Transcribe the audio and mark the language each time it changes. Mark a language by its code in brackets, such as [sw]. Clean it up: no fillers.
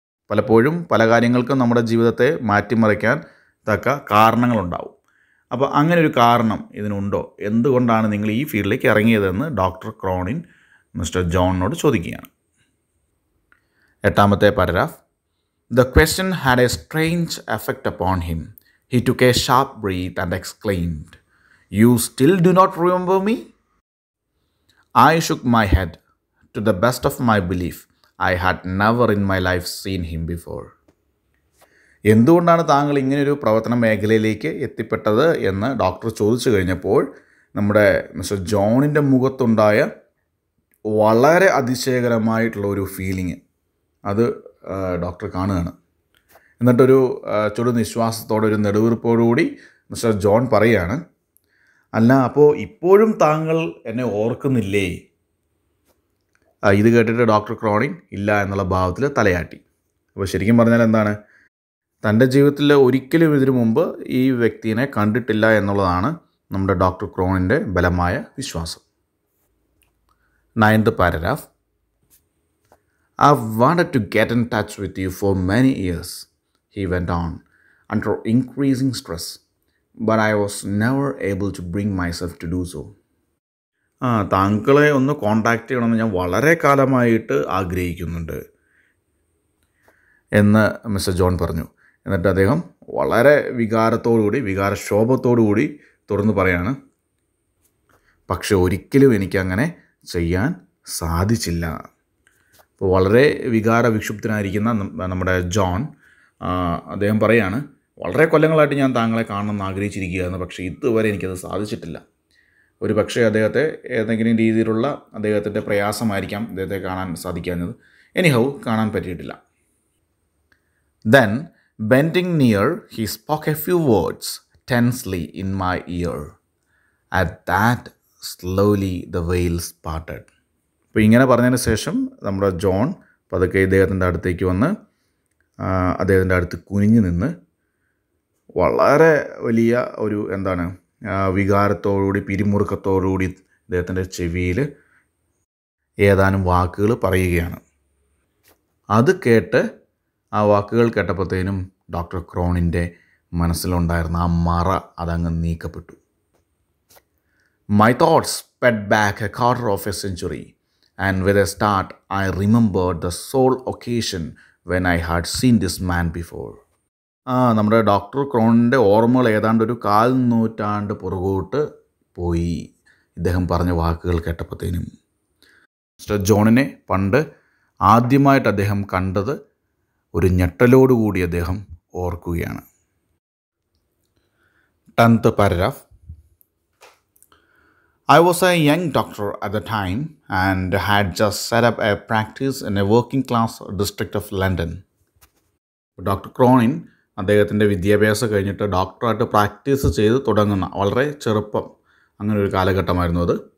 [ml] പലപ്പോഴും പല കാര്യങ്ങൾക്കും നമ്മുടെ ജീവിതത്തെ മാറ്റിമറിക്കാൻ തക്ക കാരണങ്ങളുണ്ടാവും. അപ്പോൾ അങ്ങനെ ഒരു കാരണം ഇതിനുണ്ടോ? എന്തുകൊണ്ടാണ് നിങ്ങൾ ഈ ഫീൽഡിലേക്ക് ഇറങ്ങിയതെന്ന് ഡോക്ടർ ക്രോണിൻ മിസ്റ്റർ ജോണിനോട് ചോദിക്കുകയാണ്. എട്ടാമത്തെ paragraph. [en] The question had a strange effect upon him. He took a sharp breath and exclaimed, "You still do not remember me?" I shook my head. To the best of my belief, I had never in my life seen him before. [ml] എന്തുകൊണ്ടാണ് താങ്കൾ ഇങ്ങനെയൊരു പ്രവർത്തന മേഖലയിലേക്ക് എത്തിപ്പെട്ടത് എന്ന് doctor ചോദിച്ചു കഴിഞ്ഞപ്പോൾ നമ്മുടെ മിസ്റ്റർ ജോണിൻ്റെ മുഖത്തുണ്ടായ വളരെ അതിശയകരമായിട്ടുള്ള ഒരു ഫീലിംഗ് അത് ഡോക്ടർ കാണുകയാണ്. എന്നിട്ടൊരു ചുടുനിശ്വാസത്തോടെ ഒരു നെടുവീർപ്പോടുകൂടി മിസ്റ്റർ ജോൺ പറയുകയാണ്, അല്ല, അപ്പോൾ ഇപ്പോഴും താങ്കൾ എന്നെ ഓർക്കുന്നില്ലേ? ഇത് കേട്ടിട്ട് ഡോക്ടർ ക്രോണിൻ ഇല്ല എന്നുള്ള ഭാവത്തിൽ തലയാട്ടി. അപ്പോൾ ശരിക്കും പറഞ്ഞാൽ എന്താണ്, തൻ്റെ ജീവിതത്തിൽ ഒരിക്കലും ഇതിനു മുമ്പ് ഈ വ്യക്തിയെ കണ്ടിട്ടില്ല എന്നുള്ളതാണ് നമ്മുടെ ഡോക്ടർ ക്രോണിൻ്റെ ബലമായ വിശ്വാസം. [en] 9th paragraph. I've wanted to get in touch with you for many years, he went on, under increasing stress, but I was never able to bring myself to do so. [ml] താങ്കളെ ഒന്ന് contact ചെയ്യണമെന്ന് ഞാൻ വളരെ കാലമായിട്ട് ആഗ്രഹിക്കുന്നുണ്ട് എന്ന് mister John പറഞ്ഞു. എന്നിട്ട് അദ്ദേഹം വളരെ വികാരശോഭത്തോടുകൂടി തുറന്നു പറയാണ്, പക്ഷെ ഒരിക്കലും എനിക്കങ്ങനെ ചെയ്യാൻ സാധിച്ചില്ല. അപ്പോൾ വളരെ വികാരവിക്ഷുബ്ധനായിരിക്കുന്ന നമ്മുടെ ജോൺ അദ്ദേഹം പറയാണ്, വളരെ കൊല്ലങ്ങളായിട്ട് ഞാൻ താങ്കളെ കാണണമെന്ന് ആഗ്രഹിച്ചിരിക്കുകയായിരുന്നു, പക്ഷേ ഇതുവരെ എനിക്കത് സാധിച്ചിട്ടില്ല. ഒരു പക്ഷേ അദ്ദേഹത്തെ ഏതെങ്കിലും രീതിയിലുള്ള അദ്ദേഹത്തിൻ്റെ പ്രയാസമായിരിക്കാം അദ്ദേഹത്തെ കാണാൻ സാധിക്കാഞ്ഞത്. എനിഹൗ കാണാൻ പറ്റിയിട്ടില്ല. [en] Then, bending near, he spoke a few words tensely in my ear. At that, slowly the veils parted. [ml] അപ്പോൾ ഇങ്ങനെ പറഞ്ഞതിന് ശേഷം നമ്മുടെ ജോൺ പതുക്കെ ഇദ്ദേഹത്തിൻ്റെ അടുത്തേക്ക് വന്ന് അദ്ദേഹത്തിൻ്റെ അടുത്ത് കുനിഞ്ഞു നിന്ന് വളരെ വലിയ ഒരു വികാരത്തോടുകൂടി പിരിമുറുക്കത്തോടുകൂടി അദ്ദേഹത്തിൻ്റെ ചെവിയിൽ ഏതാനും വാക്കുകൾ പറയുകയാണ്. അത് കേട്ട് ആ വാക്കുകൾ കേട്ടപ്പോഴത്തേനും ഡോക്ടർ ക്രോണിൻ്റെ മനസ്സിലുണ്ടായിരുന്ന ആ മറ അതങ്ങ് നീക്കപ്പെട്ടു. [en] My thoughts sped back a quarter of a century, and with a start I remembered the sole occasion when I had seen this man before. [ml] നമ്മുടെ ഡോക്ടർ ക്രോണിൻ്റെ ഓർമ്മകൾ ഏതാണ്ട് ഒരു 4 നൂറ്റാണ്ട് പുറകോട്ട് പോയി ഇദ്ദേഹം പറഞ്ഞ വാക്കുകൾ കേട്ടപ്പോഴത്തേനും. മിസ്റ്റർ ജോണിനെ പണ്ട് ആദ്യമായിട്ട് അദ്ദേഹം കണ്ടത് ഒരു ഞെട്ടലോടുകൂടി അദ്ദേഹം ഓർക്കുകയാണ്. [en] 10th paragraph. I was a young doctor at the time and had just set up a practice in a working class district of London. [ml] Doctor Cronin അദ്ദേഹത്തിൻ്റെ വിദ്യാഭ്യാസം കഴിഞ്ഞിട്ട് ഡോക്ടറായിട്ട് പ്രാക്ടീസ് ചെയ്ത് തുടങ്ങുന്ന വളരെ ചെറുപ്പം അങ്ങനെ ഒരു കാലഘട്ടമായിരുന്നു അത്.